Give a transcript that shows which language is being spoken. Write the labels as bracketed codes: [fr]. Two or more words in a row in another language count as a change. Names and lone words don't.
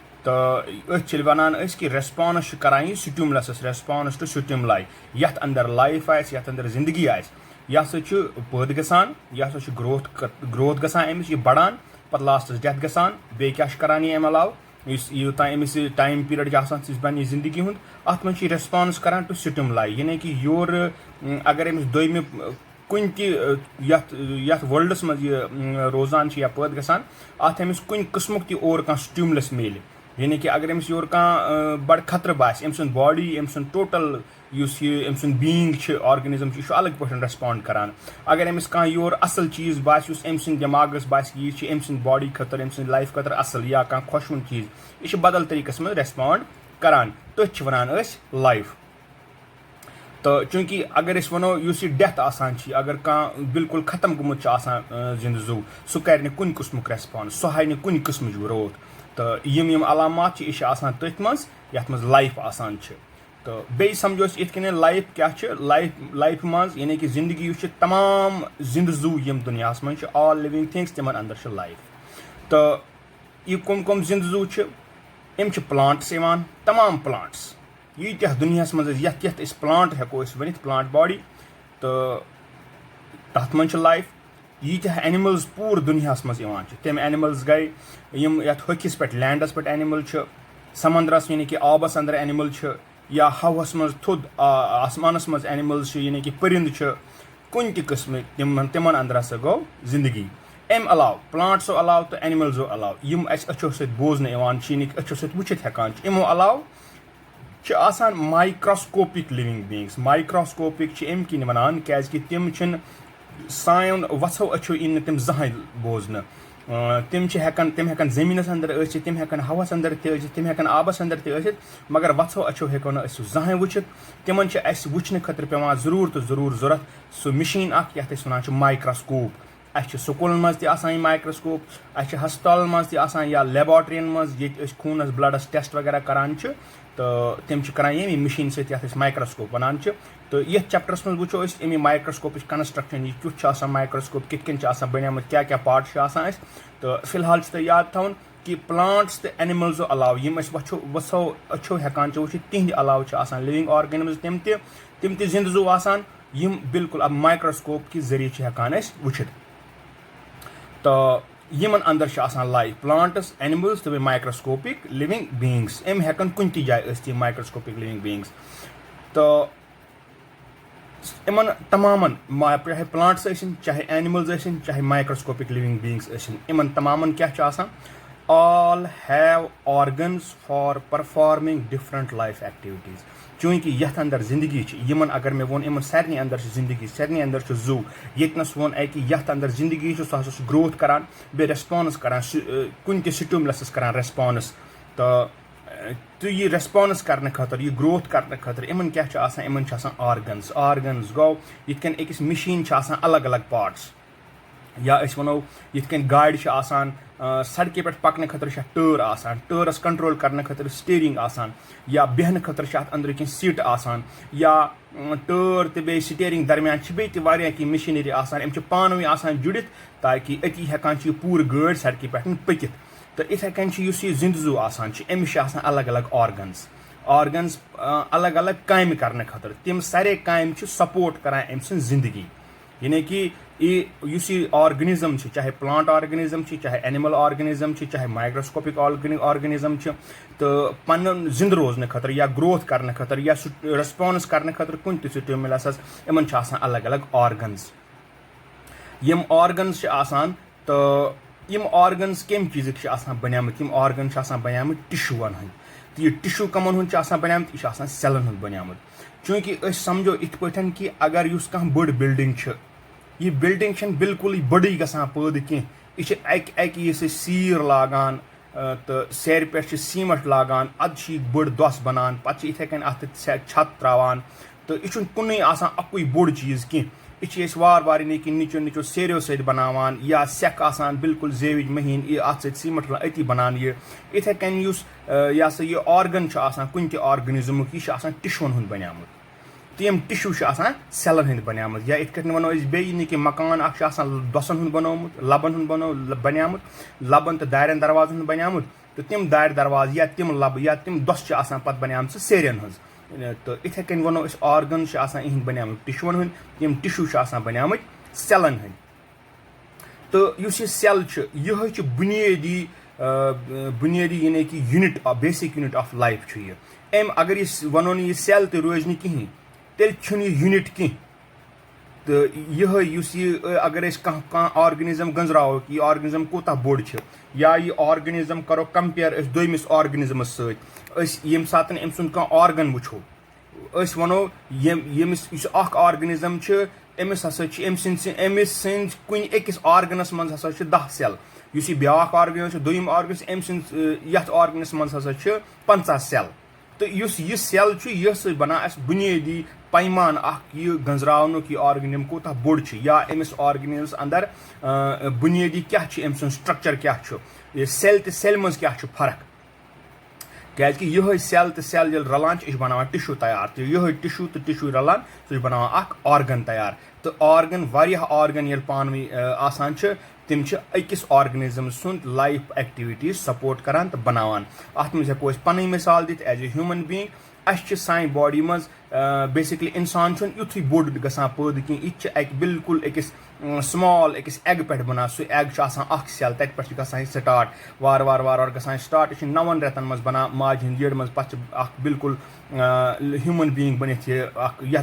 [ks] तो वनान कि रेस्पॉन्स करान यह [en] stimulus response to stimuli [ks] यथ अंदर लाइफ आस यथ अंदर जिंदगी आस यह हसा पैद गसान यह हसा ग्रोथ गसान अमिस यह बढ़ान पत लास्टस डेथ गसान बे क्या करान यह अम अलाव यूत अमिस [en] time period [ks] बन जिंदगी हूँ अत मज रेस्पॉन्स करान [en] to stimuli [ks] यानी कि योर अगर अमिस दोयमि कुन यथ वर्ल्डस मज रोजान या पैद गसान अत अमिस कुन किस्मुक ती और कह स्टिमुलस मिले यानी कि अगर अमिस योर कह बड़ खतर बास अम सुंद बॉडी अम सुंद टोटल अम सुंद [en] being organism [ks] यह अलग पे रेस्पॉन्ड करान अगर अमिस कह योर असल चीज़ बास अम सुंद दिमागस बास यह अम सुंद बॉडी खतर अम सुंद लाइफ खतर असल या कह खुशवन चीज़ यह बदल तरीकस मज रेस्पॉन्ड करान तथ वनान लाइफ तो चूंकि अगर वनो डेथ आसान अगर कह बिल्कुल खत्म गोमुत जिंद जू सह कर कुन किस्मुक रेस्पॉन्स सह हाय कुन किस्म ग्रोथ तो यम अलामात यह तथ मज यथ मज लाइफ आसान तो बे समझो इत लाइफ क्या लाइफ मज यानी कि जिंदगी तमाम जिंद जू यम दुनिया मज [en] all living things [ks] तिमन अंदर लाइफ तो यह कम जिंद जू यम प्लांट्स तमाम प्लांट्स यीत्या दुनिया मज यथ प्लांट हेको वन प्लांट बॉडी तो तथ मज लाइफ यीत्या एनिमल्स पूर दुनिया मज तम एनिमल्स गई यम यथ हकिस पे लैंडस पे एनिमल समंदरस यानी कि आबस अंदर एनिमल या हवस मज थोद आसमानस मज एनिमल्स यानी कि परिंद कुन किस्म तिमन अंदर हसा गो जिंदगी अम अलाव प्लांट्सो अलाव तो एनिमल्सो अलाव यम अच्छो सत बोजन यानी कि अच्छो सत वुचित हेकान इमो अलाव आसान [en] microscopic living beings [ks] माइक्रोस्कोपिक अम किन वनान क्या तिम सान वत्सो अच्छो इन तम जहां बोजन तम हेकन जमीनस अंदर तम हेकन हवस अंदर तम हेकन आबस अंदर मगर वत्सो अच्छो हेको न जहां वुचित तिमन वुचने खतर पेवान जरूर तो जरूर जरूरत सो मशीन यथ वन माइक्रोस्कोप स्कूलन मज माइक्रोस्कोप हस्पताल मज या लेबॉर्ट्रियन मज ये खूनस ब्लडस टेस्ट वगैरह करान तो तम करान ये मशीन सत माइक्रोस्कोप वनान तो ये चैप्टरस मज वो अमी [en] microscope construction [ks] यह क्युथ माइक्रोस्कोप कित बनियामत क्या क्या पार्ट तो फिलहाल याद थवन कि प्लांट्स तो एनिमल्सो अलाव यम वत्सो अच्छो हेकान वुचित तिहंद अलाव [en] living organism [ks] तम जिंद जू आसान यम बिल्कुल अब माइक्रोस्कोप कि जरिए हेकान वुचित तो यमन अंदर लाइफ [en] plants animals [ks] तो [en] microscopic living beings [ks] अम हेकन कुन ती जाए [en] microscopic living beings [ks] तो इन तमामन चाहे प्लांट्स चाहे एनिमल्स चाहे [en] microscopic living beings [ks] इन तमामन क्या [en] all have organs for performing different life activities [ks] चूंकि यथ अंदर जिंदगी यमन अगर मे वो सारे अंदर जिंदगी सारे अंदर जू यस वो कि यथ अंदर जिंदगी सह हसा ग्रोथ करान बे रेस्पॉन्स करान कुन ते स्टिमुलस करान रेस्पॉन्स तो यह रेस्पॉन्स करने खतर यह ग्रोथ करने खतर इन क्या इन ऑर्गन्स गो यन अकिस मशीन अलग अलग पार्ट्स या वनो यन गाड़ी सड़क पे पकने खतर टर्र आसान टर्रस कंट्रोल करने खतर स्टीयरिंग आसान या बेहन खतर अंदर कह सीट आसान या टर्र तो बे स्टीयरिंग दरमियान बे मशीनरी आसान पान वन जुड़ित ताकि अति हेकान पूर गाड़ी सड़क पे पकित तो इथे कन जिंद जू आसान अमिस अलग अलग ऑर्गन्स अलग अलग काम करने खतर तम सारे काम सपोर्ट करान अम जिंदगी यानी कि ये ऑर्गेनिज्म चाहे [en] plant organism [ks] चाहे [en] animal organism [ks] चाहे [en] microscopic organism [ks] तो पन जिंद रोजन खतर या ग्रोथ करने खतर या रिस्पॉन्स करने खतर कुन स्टिमुलस इन अलग अलग ऑर्गन्स यम ऑर्गन्स तो यम ऑर्गन्स कम चीज़ बनियामत यम ऑर्गन बनियामत टिश्यून हंद तो यह टिश्यू कमन हूँ बनियामत यह सेलन हूँ बनियामत चूँकि समझो इत पे कि अगर कह बड़ बिल्डिंग यह बिल्डिंग बिल्कुल बड़ी गसान पैद कह सीर लागान तो सेर पे सीमेंट लागान अद बड़ दस बनान पे इथे कन अत छत त्रावान तो यह कुन अकुई बोड़ चीज़ कह यह वार वार कि निचो निचो सेरियो सत बनावान या सेक आसान बिल्कुल जेविज महीन अत सीमेंट अति बनान इथे कन यह ऑर्गन कुन ते ऑर्गेनिज्म यह टिश्यून हूँ बनियामत तो यम टिश्यू सेलन हंद बनियामत या इत वनो बे कि मकान दसन हूँ बनोमुत लबन हूँ बनियामत लबन तो दारन दरवाजन हूँ बनियामत तो तिम दार दरवाज या तिम लब या तिम दस पे बनियामत सेरियन हज तो इथे कन वनो ऑर्गन इहंद बनियामत टिश्यून हंद यम टिश्यू बनियामत सेलन हंद तो यह सेल यह बुनियादी यानी कि [en] unit basic unit of life [ks] अगर यह वनो यह सेल तो रोज न कहीं तेल यूनिट कह तो यह अगर ऑर्गेनिज्म गंजराव कि ऑर्गेनिज्म कोता बोड़ या यह ऑर्गेनिज्म करो कंपेयर दोमिस ऑर्गेनिज्मस सम सात ऑर्गन वुचो वनो यमिस ऑर्गेनिज्म अमिस हसा कुन अकिस ऑर्गनस मज हसा 10 सेल यह ब्या ऑर्गन दोम ऑर्गन अम ऑर्गनस मज हसा 50 सेल तो यह सेल यह बना बुनियादी पैमान यह गंजरावन यह ऑर्गेनिज्म कोता बोड़ या अमिस ऑर्गेनिज्मस अंदर बुनियादी क्या स्ट्रक्चर क्या सेल तो सेल मज क्या फर्क क्या यह सेल तो सेल रलान बनान टिश्यू तैयार तो यह टिश्यू तो टिश्यू रलान सह बनान ऑर्गन तैयार तो ऑर्गन वारियाह ऑर्गन ये पान आसान तिम अकिस ऑर्गेनिज्म सुंद [en] life activities [ks] सपोर्ट करान तो बनावान अत मज हेको पन मिसाल दित [en] as a human being [ks] अस सानी बॉडी मज बेसिकली इंसान युथ बोड़ गसान पैद कह यह बिल्कुल अकिस स्मॉल अकिस एग पे बना सह एग सेल तत पे गसान स्टार्ट वार वार वार वार गसान स्टार्ट यह 9 रेतन मज बना माज हिंद येड़ मज पे बिल्कुल [en] human being [ks] बनित यह